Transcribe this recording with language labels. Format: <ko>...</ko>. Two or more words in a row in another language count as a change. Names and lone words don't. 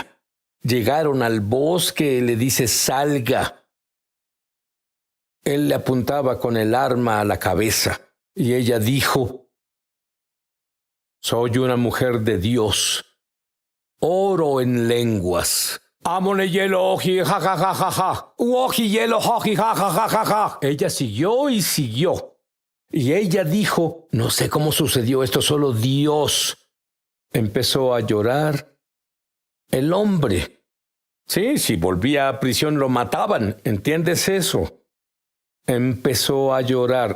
<es>Llegaron al bosque, le dice, salga. Él le apuntaba con el arma a la cabeza y ella dijo, soy una mujer de Dios. Oro en lenguas. Amone hielo oji ja ja ja ja ja. Uoji hielo oji ja ja ja ja ja. Ella siguió y siguió. Y ella dijo, no sé cómo sucedió esto, solo Dios. Empezó a llorar. El hombre. Sí, si volvía a prisión lo mataban. ¿Entiendes eso? Empezó a llorar.</es>